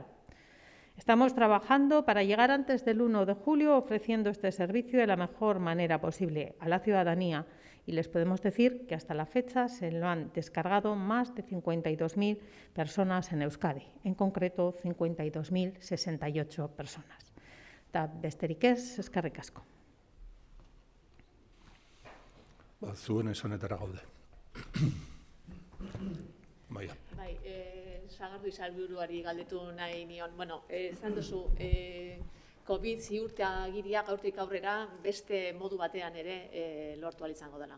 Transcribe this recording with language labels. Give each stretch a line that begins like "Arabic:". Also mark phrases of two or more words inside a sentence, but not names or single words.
Spanish: Estamos trabajando para llegar antes del 1 de julio ofreciendo este servicio de la mejor manera posible a la ciudadanía y les podemos decir que hasta la fecha se lo han descargado más de 52.000 personas en Euskadi, en concreto 52.068 personas.
Basque: Eta besterik ez, eskerrik asko. Zuen esanetara gaude. Baia. Bai, Sagardui sailburuari galdetu nahi nion. Bueno, esan duzu, COVID ziurtagiria gaurtik aurrera beste modu batean ere lortu ahal izango dela.